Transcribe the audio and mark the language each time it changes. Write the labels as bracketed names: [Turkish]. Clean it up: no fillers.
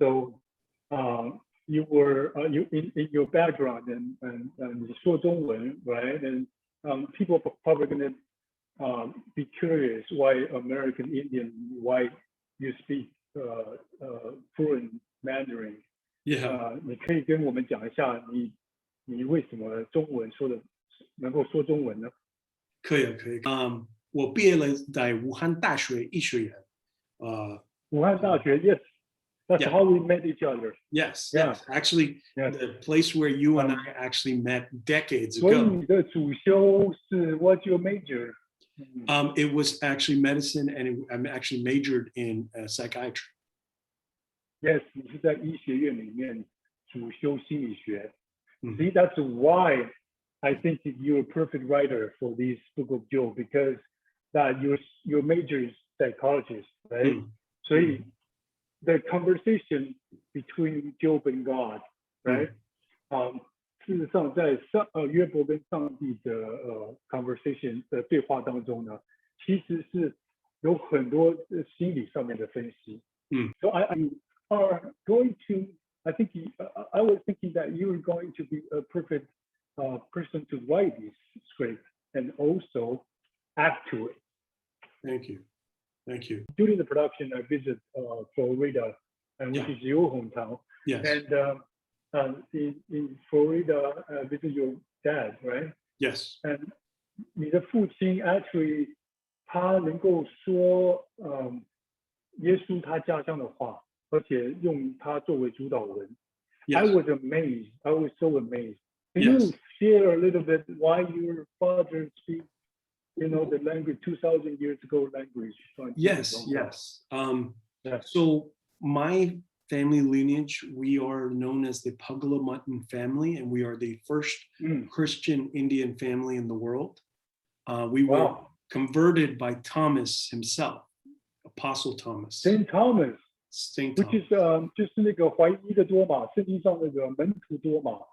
[English] So you were in your background and [Chinese] 你说中文, [English] right? And people are probably going to be curious why American Indian, why you speak fluent Mandarin. [Chinese] 你可以跟我们讲一下你为什么中文能够说中文呢？可以。我毕业了在武汉大学医学院。武汉大学 yes. [English] That's how we met each other. Yes. Actually, the place where you and I actually met decades ago. [Chinese] 所以你的主修是 [English] what's your major? It was actually medicine, and I'm actually majored in psychiatry. [Chinese] Yes, 你是在医学院里面主修心理学。 [English] See, that's why I think that you're a perfect writer for this Book of Job, because that your major is psychologist, right? 所以 the conversation between Job and God, right? [Chinese] 事实上在约伯跟上帝的conversation 的对话当中呢，其实是有很多心理上面的分析。 [English] So I are going to, I was thinking that you were going to be a perfect person to write this script and also act to it. Thank you. During the production, I visited Florida, which is your hometown. Yes. And in Florida, I visited your dad, right? Yes. And [Chinese] 你的父亲 [English] actually [Chinese] 他能够说耶稣他家乡的话，而且用它作为主导文。 [English] I Yes. was amazed. I was so amazed. Can Yes. you share a little bit why your father speaks, the language 2,000 years ago language? Yes. Yeah. So my family lineage, we are known as the Pugla Mutton family, and we are the first Christian Indian family in the world. We were converted by Thomas himself, Apostle Thomas. Saint Thomas. Saint Which Thomas. [Chinese] is 就是那个怀疑的多马，圣经上那个门徒多马。